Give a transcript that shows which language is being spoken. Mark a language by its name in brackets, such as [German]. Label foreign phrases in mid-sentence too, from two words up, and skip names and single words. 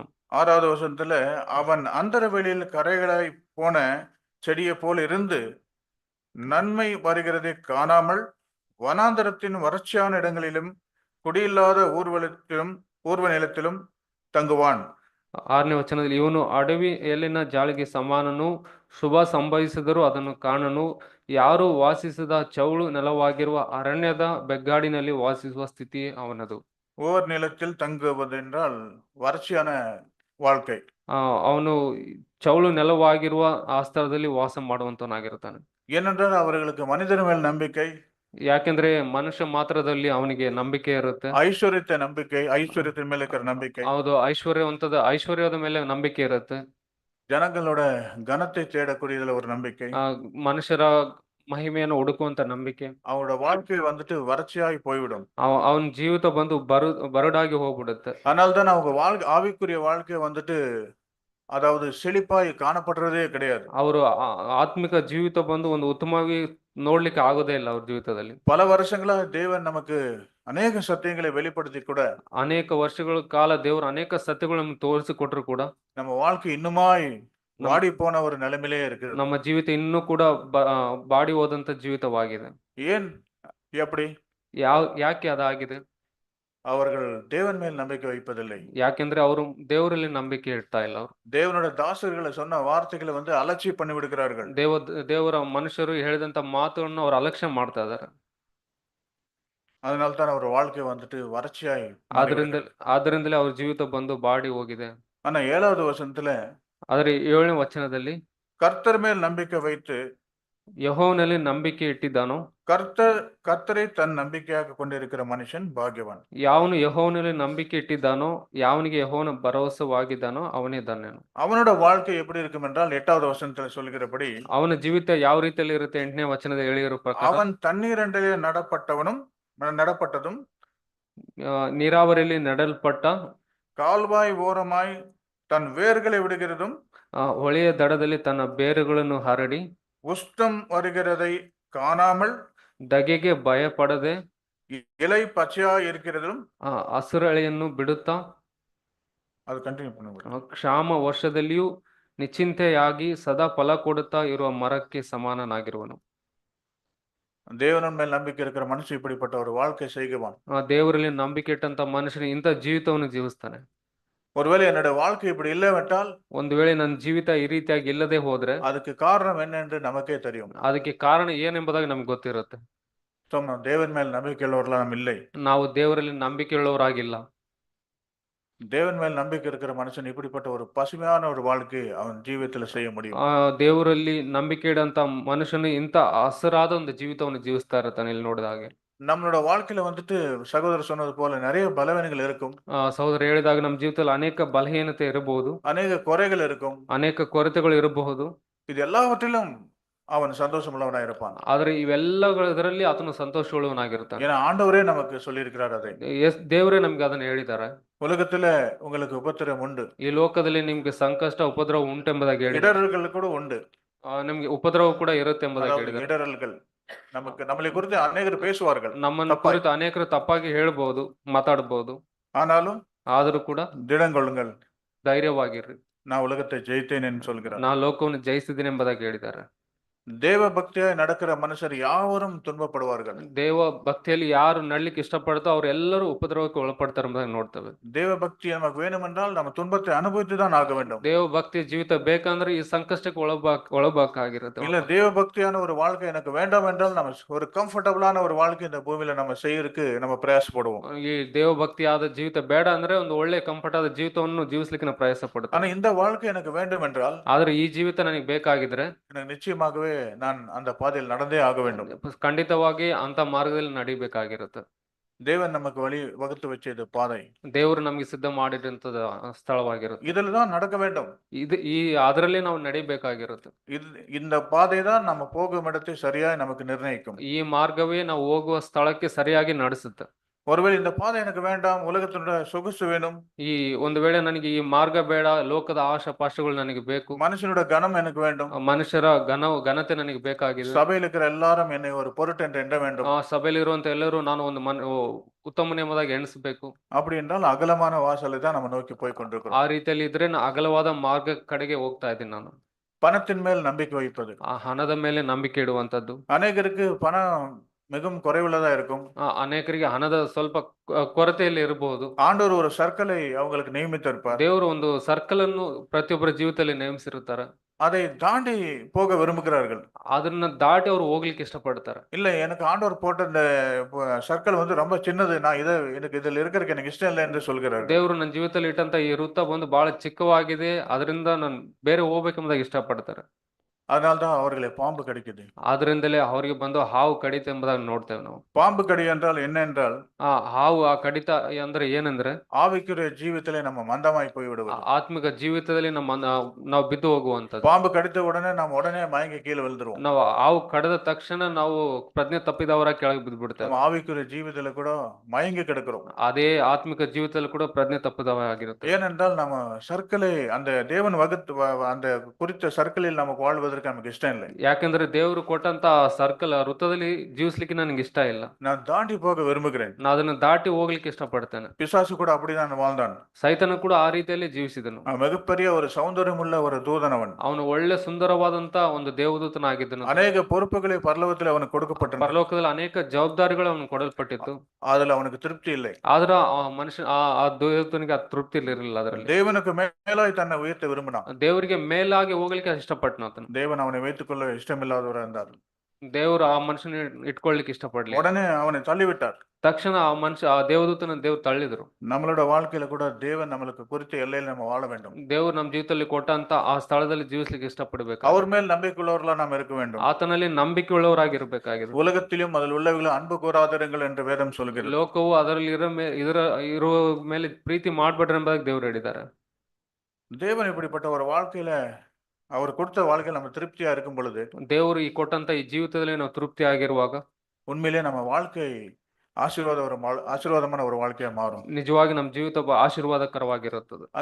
[Tamil] 6வது வசனத்துல, அவன் அந்தர வெளியில் கரைகளாய் போன செடியை போல் இருந்து நன்மை வருகிறதை காணாமல் வனாந்தரத்தின் வறட்சியான இடங்களிலும் குடியில்லாத ஊர்வ நிலத்திலும் தங்குவான். [Kannada] 6ನೇ ವಚನದಲ್ಲಿ, ಇವನು ಅಡವಿಯಲ್ಲಿನ ಜಾಳಿಗೆ ಸಮಾನನು, ಶುಭ ಸಂಭವಿಸಿದರೂ ಅದನ್ನು ಕಾಣನು, ಯಾರು ವಾಸಿಸದ ಚೌಳು ನೆಲವಾಗಿರುವ ಅರಣ್ಯದ ಬೆಗ್ಗಾಡಿನಲ್ಲಿ ವಾಸಿಸುವ ಸ್ಥಿತಿ ಅವನದು. [Tamil] ஊர் நிலத்தில் தங்குவதென்றால் வறட்சியான வாழ்க்கை. [Kannada] ಅವನು ಚೌಳು ನೆಲವಾಗಿರುವ ಆ ಸ್ಥಳದಲ್ಲಿ ವಾಸ ಮಾಡುವಂತವನಾಗಿರ್ತಾನೆ. [Tamil] ஏனென்றால் அவர்களுக்கு மனிதர் மேல் நம்பிக்கை, [Kannada] ಯಾಕೆಂದ್ರೆ ಮನುಷ್ಯ ಮಾತ್ರದಲ್ಲಿ ಅವನಿಗೆ ನಂಬಿಕೆ ಇರುತ್ತೆ. [Tamil] ஐஸ்வர்யத்தின் மேல இருக்கிற நம்பிக்கை. [Kannada] ಹೌದು, ಐಶ್ವರ್ಯದ ಮೇಲೆ ನಂಬಿಕೆ ಇರುತ್ತೆ. [Tamil] ಜನங்களோட கனத்தை தேடக்கூடியதுல ஒரு நம்பிக்கை. [Kannada] ಮನುಷ್ಯರ ಮಹಿಮೆಯನ್ನು ಹುಡುಕುವಂತ ನಂಬಿಕೆ. [Tamil] அவனோட வாழ்க்கை வந்துட்டு வறட்சியாகி போய்விடும். [Kannada] ಅವನ ಜೀವಿತ ಬಂದು ಬರಡಾಗಿ ಹೋಗ್ಬಿಡುತ್ತೆ. [Tamil] அதனால்தான் அவங்க ஆவிக்குரிய வாழ்க்கை வந்துட்டு அதாவது செழிப்பாய் காணப்படுறதே கிடையாது. [Kannada] ಅವರು ಆತ್ಮಿಕ ಜೀವಿತ ಬಂದು ಒಂದು ಉತ್ತಮವಾಗಿ ನೋಡ್ಲಿಕ್ಕೆ ಆಗೋದೇ ಇಲ್ಲ ಅವ್ರ ಜೀವಿತದಲ್ಲಿ. [Tamil] பல வருஷங்களா தேவன் நமக்கு அநேக சத்தியங்களை வெளிப்படுத்தி கூட [Kannada] ಅನೇಕ ವರ್ಷಗಳ ಕಾಲ ದೇವರು ಅನೇಕ ಸತ್ಯಗಳು ನಮ್ಗೆ ತೋರಿಸಿಕೊಟ್ರು ಕೂಡ [Tamil] நம்ம வாழ்க்கை இன்னுமாய் வாடி போன ஒரு நிலைமையிலே இருக்குது. [Kannada] ನಮ್ಮ ಜೀವಿತ ಇನ್ನೂ ಕೂಡ ಬಾಡಿ ಹೋದಂತ ಜೀವಿತವಾಗಿದೆ. [Tamil] ஏன் எப்படி? [Kannada] ಯಾಕೆ ಅದಾಗಿದೆ? [Tamil] அவர்கள் தேவன் மேல் நம்பிக்கை வைப்பதில்லை. [Kannada] ಯಾಕೆಂದ್ರೆ ಅವರು ದೇವರಲ್ಲಿ ನಂಬಿಕೆ ಇಡ್ತಾ ಇಲ್ಲ. ಅವರು [Tamil] தேவனோட தாசர்களை சொன்ன வார்த்தைகளை அலட்சியம் பண்ணி விடுகிறார்கள். [Kannada] ದೇವರ ಮನುಷ್ಯರು ಹೇಳಿದಂತ ಮಾತುಗಳನ್ನು ಅವರು ಅಲಕ್ಷ್ಯ ಮಾಡ್ತಾ ಇದ್ದಾರೆ. [Tamil] அதனால தான் அவர் வாழ்க்கை வறட்சியாய் [Kannada] ಆದ್ರಿಂದಲೇ ಅವ್ರ ಜೀವಿತ ಬಂದು ಬಾಡಿ ಹೋಗಿದೆ. [Tamil] ஆனா 7வது வசனத்துல [Kannada] ಆದ್ರೆ 7ನೇ ವಚನದಲ್ಲಿ [Tamil] கர்த்தர் மேல் நம்பிக்கை வைத்து [Kannada] ಯೆಹೋವನಲ್ಲಿ ನಂಬಿಕೆ ಇಟ್ಟಿದ್ದಾನೋ [Tamil] கர்த்தரை தன் நம்பிக்கையாக கொண்டிருக்கிற மனுஷன் பாக்கியவான். [Kannada] ಯಾವನು ಯೆಹೋವನಲ್ಲಿ ನಂಬಿಕೆ ಇಟ್ಟಿದ್ದಾನೋ, ಯಾವನಿಗೆ ಯೆಹೋವನ ಭರವಸವಾಗಿದ್ದಾನೋ ಅವನೇ ಧನ್ಯನು. [Tamil] அவனோட வாழ்க்கை எப்படி இருக்கும் என்றால் 8வது வசனத்துல சொல்லுகிறபடி [Kannada] ಅವನ ಜೀವಿತ ಯಾವ ರೀತಿಯಲ್ಲಿ ಇರುತ್ತೆ 8ನೇ ವಚನದ ಹೇಳಿರೋ ಪ್ರಕಾರ [Tamil] அவன் தண்ணீரண்டலே நடப்பட்டதும் [Kannada] ನೀರಾವರಿಯಲ್ಲಿ ನೆಡಲ್ಪಟ್ಟ [Tamil] கால்வாய் ஓரமாய் தன் வேர்களை விடுகிறதும் [Kannada] ಹೊಳೆಯ ದಡದಲ್ಲಿ ತನ್ನ ಬೇರುಗಳನ್ನು ಹರಡಿ [Tamil] உஷ்டம் வருகிறதை காணாமல் [Kannada] ದಗೆಗೆ ಭಯಪಡದೆ [Tamil] இலை பச்சையாய் இருக்கிறதும் [Kannada] ಹಸಿರೆಳೆಯನ್ನು ಬಿಡುತ್ತಾ [Tamil] அது கண்டினியூ பண்ணுங்க. [Kannada] ಕ್ಷಾಮ ವರ್ಷದಲ್ಲಿಯೂ ನಿಶ್ಚಿಂತೆಯಾಗಿ ಸದಾ ಫಲ ಕೊಡುತ್ತಾ ಇರುವ ಮರಕ್ಕೆ ಸಮಾನನಾಗಿರುವನು. [Tamil] தேவன் மேல் நம்பிக்கை இருக்கிற மனுஷன் இப்படிப்பட்ட ஒரு வாழ்க்கை செய்வான். [Kannada] ದೇವರಲ್ಲಿ ನಂಬಿಕೆ ಇಟ್ಟಂತ ಮನುಷ್ಯನು ಇಂಥ ಜೀವಿತವನ್ನು ಜೀವಿಸ್ತಾನೆ. [Tamil] ஒருவேளை என்னோட வாழ்க்கை இப்படி இல்லைவென்றால், [Kannada] ಒಂದು ವೇಳೆ ನನ್ನ ಜೀವಿತ ಈ ರೀತಿಯಾಗಿ ಇಲ್ಲದೆ ಹೋದ್ರೆ ಅದಕ್ಕೆ ಕಾರಣ [Tamil] என்னென்று நமக்கே தெரியும். [Kannada] ಅದಕ್ಕೆ ಕಾರಣ ಏನೆಂಬುದಾಗಿ ನಮ್ಗೆ ಗೊತ್ತಿರುತ್ತೆ. [Tamil] தேவன் மேல் நம்பிக்கை உள்ளவர்களா நாம் இல்லை. [Kannada] ನಾವು ದೇವರಲ್ಲಿ ನಂಬಿಕೆ ಉಳ್ಳವರಾಗಿಲ್ಲ. [Tamil] தேவன் மேல் நம்பிக்கை இருக்கிற மனுஷன் இப்படிப்பட்ட ஒரு பசுமையான ஒரு வாழ்க்கை அவன் ஜீவிதத்துல செய்ய முடியும். [Kannada] ದೇವರಲ್ಲಿ ನಂಬಿಕೆ ಇಡಂತ ಮನುಷ್ಯನು ಇಂಥ ಹಸಿರಾದ ಒಂದು ಜೀವಿತವನ್ನು ಜೀವಿಸ್ತಾ ಇರ್ತಾನೆ. ಇಲ್ಲಿ ನೋಡಿದ ಹಾಗೆ [Tamil] நம்மளோட வாழ்க்கையில சகோதரர் சொன்னது போல நிறைய பலவீனங்கள் இருக்கும். [Kannada] ಸಹೋದರ ಹೇಳಿದಾಗ ನಮ್ಮ ಜೀವಿತದಲ್ಲಿ ಅನೇಕ ಬಲಹೀನತೆ ಇರಬಹುದು, ಅನೇಕ ಕೊರೆಗಳು இருக்கும், ಅನೇಕ ಕೊರತೆಗಳು ಇರಬಹುದು. [Tamil] இது எல்லாவற்றிலும் அவன் சந்தோஷமுள்ளவனாய் இருப்பான். [Kannada] ಆದ್ರೆ ಇವೆಲ್ಲದರಲ್ಲಿ ಆತನು ಸಂತೋಷವುಳ್ಳವನಾಗಿರ್ತಾನೆ. [Tamil] ஏன்னா ஆண்டவரே நமக்கு சொல்லியிருக்கிறார் அதை. [Kannada] ದೇವರೇ ನಮ್ಗೆ ಅದನ್ನ ಹೇಳಿದ್ದಾರೆ. [Tamil] உலகத்துல உங்களுக்கு உபத்திரம் உண்டு, [Kannada] ಈ ಲೋಕದಲ್ಲಿ ನಿಮ್ಗೆ ಸಂಕಷ್ಟ ಉಪದ್ರವ ಉಂಟೆಂಬುದಾಗಿ ಹೇಳಿದ್ದಾರೆ. [Tamil] இடர்கள் கூட உண்டு, [Kannada] ನಿಮ್ಗೆ ಉಪದ್ರವ ಕೂಡ ಇರುತ್ತೆ ಎಂಬುದಾಗಿ ಹೇಳಿದ್ದಾರೆ. [Tamil] இடர்கள் நம்மளை குறித்து அநேகர் பேசுவார்கள், [Kannada] ನಮ್ಮನ್ನ ಕುರಿತು ಅನೇಕರು ತಪ್ಪಾಗಿ ಹೇಳ್ಬಹುದು, ಮಾತಾಡಬಹುದು. ಆದರೂ ಕೂಡ [Tamil] திடங்கொள்ளுங்கள், [Kannada] ಧೈರ್ಯವಾಗಿರ್ರಿ, [Tamil] நான் உலகத்தை ஜெயித்தேன் என்று சொல்கிறார். [Kannada] ನಾ ಲೋಕವನ್ನು ಜಯಿಸಿದ್ದೀನಿ ಎಂಬುದಾಗಿ ಹೇಳಿದ್ದಾರೆ. [Tamil] தேவ பக்தியாய் நடக்கிற மனுஷர் யாவரும் துன்பப்படுவார்கள். [Kannada] ದೇವ ಭಕ್ತಿಯಲ್ಲಿ ಯಾರು ನಡ್ಲಿಕ್ಕೆ ಇಷ್ಟಪಡ್ತೋ ಅವ್ರು ಎಲ್ಲರೂ ಉಪದ್ರವಕ್ಕೆ ಒಳಪಡ್ತಾರೆ ಎಂಬುದಾಗಿ ನೋಡ್ತೇವೆ. [Tamil] தேவ பக்தி நமக்கு வேணும் என்றால் நம்ம துன்பத்தை அனுபவித்துதான் ஆக வேண்டும். [Kannada] ದೇವ ಭಕ್ತಿ ಜೀವಿತ ಬೇಕಂದ್ರೆ ಈ ಸಂಕಷ್ಟಕ್ಕೆ ಒಳಬೇಕಾಗಿರುತ್ತೆ. [Tamil] இல்ல தேவ பக்தியான ஒரு வாழ்க்கை எனக்கு வேண்டாம் என்றால் நம்ம ஒரு கம்ஃபர்டபுளான ஒரு வாழ்க்கை இந்த பூமியில நம்ம செய்யறதுக்கு நம்ம பிரயாசப்படுவோம். [Kannada] ಈ ದೇವ ಭಕ್ತಿಯಾದ ಜೀವಿತ ಬೇಡ ಅಂದ್ರೆ ಒಂದು ಒಳ್ಳೆ ಕಂಫರ್ಟ್ ಆದ ಜೀವಿತವನ್ನು ಜೀವಿಸ್ಲಿಕ್ಕೆ ನಾವು ಪ್ರಯಾಸ ಪಡ್ತೇವೆ. [Tamil] ஆனா இந்த வாழ்க்கை எனக்கு வேண்டும் என்றால், [Kannada] ಆದ್ರೆ ಈ ಜೀವಿತ ನನಗೆ ಬೇಕಾಗಿದ್ರೆ [Tamil] எனக்கு நிச்சயமாகவே நான் அந்த பாதையில் நடந்தே ஆக வேண்டும். [Kannada] ಖಂಡಿತವಾಗಿ ಅಂತ ಮಾರ್ಗದಲ್ಲಿ ನಡಿಬೇಕಾಗಿರುತ್ತೆ. [Tamil] தேவன் நமக்கு வழி வகுத்து வச்சது பாதை, [Kannada] ದೇವರು ನಮಗೆ ಸಿದ್ಧ ಮಾಡಿದಂತದ ಸ್ಥಳವಾಗಿರುತ್ತೆ. [Tamil] இதில் தான் நடக்க வேண்டும். [Kannada] ಅದರಲ್ಲಿ ನಾವು ನಡಿಬೇಕಾಗಿರುತ್ತೆ. [Tamil] இந்த பாதை தான் நம்ம போகும் இடத்தை சரியாய் நமக்கு நிர்ணயிக்கும். [Kannada] ಈ ಮಾರ್ಗವೇ ನಾವು ಹೋಗುವ ಸ್ಥಳಕ್ಕೆ ಸರಿಯಾಗಿ ನಡೆಸುತ್ತೆ. [Tamil] ஒருவேளை இந்த பாதை எனக்கு வேண்டாம், உலகத்தினுடைய சொகுசு வேணும், [Kannada] ಈ ಒಂದು ವೇಳೆ ನನಗೆ ಈ ಮಾರ್ಗ ಬೇಡ, ಲೋಕದ ಆಶಾಪಾಶಗಳು ನನಗೆ ಬೇಕು, [Tamil] மனுஷனோட கனம் எனக்கு வேண்டும், [Kannada] ಮನುಷ್ಯರ ಘನತೆ ನನಗೆ ಬೇಕಾಗಿದೆ, [Tamil] சபையில் இருக்கிற எல்லாரும் என்னை ஒரு பொருட்டு என்று எண்ண வேண்டும், [Kannada] ಸಭೆಯಲ್ಲಿ ಇರುವಂತ ಎಲ್ಲರೂ ನಾನು ಒಂದು ಉತ್ತಮ ಎಂಬುದಾಗಿ ಎಣಿಸಬೇಕು. [Tamil] அப்படி என்றால் அகலமான வாசலை தான் நம்ம நோக்கி போய் கொண்டிருக்கிறோம். [Kannada] ಆ ರೀತಿಯಲ್ಲಿ ಇದ್ರೆ ಅಗಲವಾದ ಮಾರ್ಗ ಕಡೆಗೆ ಹೋಗ್ತಾ ಇದ್ದೀನಿ ನಾನು. [Tamil] பணத்தின் மேல் நம்பிக்கை வைப்பது, [Kannada] ಆ ಹಣದ ಮೇಲೆ ನಂಬಿಕೆ ಇಡುವಂತದ್ದು. [Tamil] அநேகருக்கு பணம் மிகவும் குறைவுள்ளதா இருக்கும், [Kannada] ಅನೇಕರಿಗೆ ಹಣದ ಸ್ವಲ್ಪ ಕೊರತೆಯಲ್ಲಿ ಇರಬಹುದು. [Tamil] ஆண்டவர் ஒரு சர்க்கிளை அவங்களுக்கு நியமித்திருப்பார். [Kannada] ದೇವರು ಒಂದು ಸರ್ಕಲ್ ಅನ್ನು ಪ್ರತಿಯೊಬ್ಬರ ಜೀವಿತದಲ್ಲಿ ನೇಮಿಸಿರುತ್ತಾರೆ. [Tamil] அதை தாண்டி போக விரும்புகிறார்கள். [Kannada] ಅದನ್ನ ದಾಟಿ ಅವರು ಹೋಗ್ಲಿಕ್ಕೆ ಇಷ್ಟಪಡ್ತಾರೆ. [Tamil] இல்ல, எனக்கு ஆண்டவர் போட்ட இந்த சர்க்கிள் ரொம்ப சின்னது, நான் எனக்கு இதில் இருக்கிறதுக்கு எனக்கு இஷ்டம் இல்லை என்று சொல்கிறார். [Kannada] ದೇವರು ನನ್ನ ಜೀವಿತದಲ್ಲಿ ಇಟ್ಟಂತ ಈ ವೃತ್ತ ಬಂದು ಬಹಳ ಚಿಕ್ಕವಾಗಿದೆ, ಅದರಿಂದ ನಾನು ಬೇರೆ ಹೋಗ್ಬೇಕೆಂಬುದಾಗಿ ಇಷ್ಟಪಡ್ತಾರೆ. [Tamil] அதனால்தான் அவர்களை பாம்பு கடிக்குது. [Kannada] ಆದ್ರಿಂದಲೇ ಅವರಿಗೆ ಬಂದು ಹಾವು ಕಡಿತ ಎಂಬುದಾಗಿ ನೋಡ್ತೇವೆ ನಾವು. [Tamil] பாம்பு கடி என்றால் என்ன என்றால் [Kannada] ಆ ಹಾವು ಆ ಕಡಿತ ಅಂದ್ರೆ ಏನಂದ್ರೆ [Tamil] ஆவிக்குரிய ஜீவிதத்திலே நம்ம மந்தமாய் போய் விடுவது. [Kannada] ಆತ್ಮಿಕ ಜೀವಿತದಲ್ಲಿ ನಾವು ಬಿದ್ದು ಹೋಗುವಂತದ್ದು. [Tamil] பாம்பு கடித்த உடனே நாம் உடனே மயங்கி கீழே விழுந்துருவோம். [Kannada] ನಾವು ಹಾವು ಕಡಿದ ತಕ್ಷಣ ನಾವು ಪ್ರಜ್ಞೆ ತಪ್ಪಿದವರ ಕೆಳಗೆ ಬಿದ್ದು ಬಿಡ್ತೇವೆ. [Tamil] நம்ம ஆவிக்குரிய ஜீவிதத்துல கூட மயங்கி கிடக்கிறோம். [Kannada] ಅದೇ ಆತ್ಮಿಕ ಜೀವಿತದಲ್ಲಿ ಕೂಡ ಪ್ರಜ್ಞೆ ತಪ್ಪಿದವರಾಗಿರುತ್ತೆ. [Tamil] ஏனென்றால் நம்ம சர்க்கிளை அந்த தேவன் அந்த குறித்த சர்க்கிளில் நமக்கு வாழ்வதற்கு நமக்கு இஷ்டம் இல்லை. [Kannada] ಯಾಕಂದ್ರೆ ದೇವರು ಕೊಟ್ಟಂತ ಸರ್ಕಲ್ ವೃತ್ತದಲ್ಲಿ ಜೀವಿಸ್ಲಿಕ್ಕೆ ನನಗೆ ಇಷ್ಟ ಇಲ್ಲ. [Tamil] நான் தாண்டி போக விரும்புகிறேன். [Kannada] ನಾನು ಅದನ್ನ ದಾಟಿ ಹೋಗ್ಲಿಕ್ಕೆ ಇಷ್ಟಪಡ್ತೇನೆ. [Tamil] பிசாசு கூட அப்படிதான் வாழ்ந்தான். [Kannada] ಸೈತನು ಕೂಡ ಆ ರೀತಿಯಲ್ಲಿ ಜೀವಿಸಿದನು. [Tamil] மிகப்பெரிய ஒரு சௌந்தரியமுள்ள ஒரு தூதன் அவன். [Kannada] ಅವನು ಒಳ್ಳೆ ಸುಂದರವಾದಂತ ಒಂದು ದೇವದೂತನಾಗಿದ್ದನು. [Tamil] அநேக பொறுப்புகளை பரலோகத்தில் அவனுக்கு கொடுக்கப்பட்டன. [Kannada] ಪರಲೋಕದಲ್ಲಿ ಅನೇಕ ಜವಾಬ್ದಾರಿಗಳು ಅವನು ಕೊಡಲ್ಪಟ್ಟಿತ್ತು. [Tamil] அதுல அவனுக்கு திருப்தி இல்லை. [Kannada] ಆದ್ರ ಆ ಮನುಷ್ಯ ಆ ದೇವದೂತನಿಗೆ ಆ ತೃಪ್ತಿ ಇರಲಿಲ್ಲ ಅದರಲ್ಲಿ. [Tamil] தேவனுக்கு மேலாய் தன்னை உயர்த்த விரும்பினான். [Kannada] ದೇವರಿಗೆ ಮೇಲಾಗಿ ಹೋಗ್ಲಿಕ್ಕೆ ಇಷ್ಟಪಟ್ಟನು ಆತನು. [Tamil] தேவன் அவனை வைத்துக்கொள்ள இஷ்டமில்லாதவராக இருந்தார். [Kannada] ದೇವರು ಆ ಮನುಷ್ಯನ ಇಟ್ಕೊಳ್ಳಿಕ್ಕೆ ಇಷ್ಟಪಡ್ಲಿಲ್ಲ. [Tamil] உடனே அவனை தள்ளிவிட்டார். [Kannada] ತಕ್ಷಣ ಆ ದೇವದೂತನ ದೇವ್ರು ತಳ್ಳಿದ್ರು. [Tamil] நம்மளோட வாழ்க்கையில கூட தேவன் நம்மளுக்கு குறித்த எல்லையில் நம்ம வாழ வேண்டும். [Kannada] ದೇವ್ರು ನಮ್ಮ ಜೀವಿತದಲ್ಲಿ ಕೊಟ್ಟಂತ ಆ ಸ್ಥಳದಲ್ಲಿ ಜೀವಿಸ್ಲಿಕ್ಕೆ ಇಷ್ಟಪಡಬೇಕು. [Tamil] அவர் மேல் நம்பிக்கையுள்ளவர்களா நாம் இருக்க வேண்டும். [Kannada] ಆತನಲ್ಲಿ ನಂಬಿಕೆ ಉಳ್ಳವರಾಗಿರ್ಬೇಕಾಗಿದೆ. [Tamil] உலகத்திலும் அதில் உள்ளவர்கள் அன்பு கூறாதிருங்கள் என்று வேதம் சொல்கிறது. [Kannada] ಲೋಕವು ಅದರಲ್ಲಿ ಇರುವ ಮೇಲೆ ಪ್ರೀತಿ ಮಾಡ್ಬೇಡ್ರಿ ಎಂಬುದಾಗಿ ದೇವ್ರು ಹೇಳಿದ್ದಾರೆ. [Tamil] தேவன் இப்படிப்பட்ட ஒரு வாழ்க்கையில அவர் கொடுத்த வாழ்க்கையில நம்ம திருப்தியா இருக்கும் பொழுது [Kannada] ದೇವರು ಈ ಕೊಟ್ಟಂತ ಈ ಜೀವಿತದಲ್ಲಿ ನಾವು ತೃಪ್ತಿ ಆಗಿರುವಾಗ [Tamil] உண்மையிலே நம்ம வாழ்க்கை ஆசீர்வாதமான ஒரு வாழ்க்கையா மாறும். [Kannada] ನಿಜವಾಗಿ ನಮ್ಮ ಜೀವಿತ ಆಶೀರ್ವಾದಕರವಾಗಿರುತ್ತದೆ.